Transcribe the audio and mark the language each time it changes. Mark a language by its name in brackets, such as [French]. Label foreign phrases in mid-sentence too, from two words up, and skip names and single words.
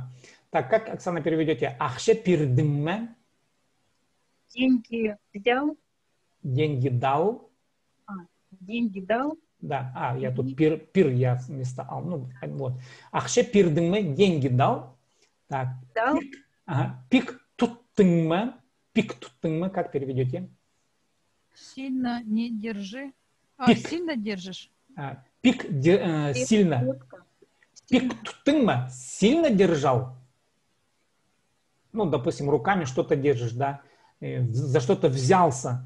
[Russian] Так, как, Оксана, переведете? [Khakas] Ахше пирдымме. [Russian] Деньги взял. Деньги дал. Деньги дал. Да, я тут пир я вместо ал. Ну, вот. [Khakas] Ахше пирдымме, [Russian] деньги дал. Так. Дал. [Khakas] Пик туттыңме. Пик туттыңме, [Russian] как переведете? Сильно не держи. Сильно держишь? Пик сильно. [Khakas] Пик туттыңме, [Russian] сильно держал. Ну, допустим, руками что-то держишь, да, за что-то взялся.